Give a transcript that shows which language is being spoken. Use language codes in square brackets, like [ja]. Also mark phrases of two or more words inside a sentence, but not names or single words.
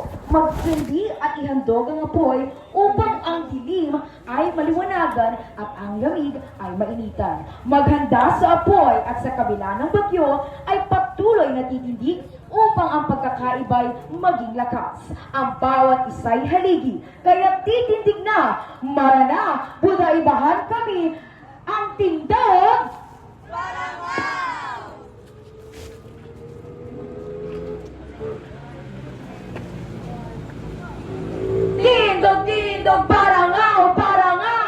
[tl] Magsindi at ihandog ang apoy upang ang dilim ay maliwanagan at ang lamig ay mainitan. Maghanda sa apoy at sa kabila ng bagyo ay patuloy na titindig upang ang pagkakaiba'y maging lakas. Ang bawat isa'y haligi, kaya titindig na, marana, [bik] budaibahan kami, ang Tindog Tindog, tindog, parangaw, parangaw!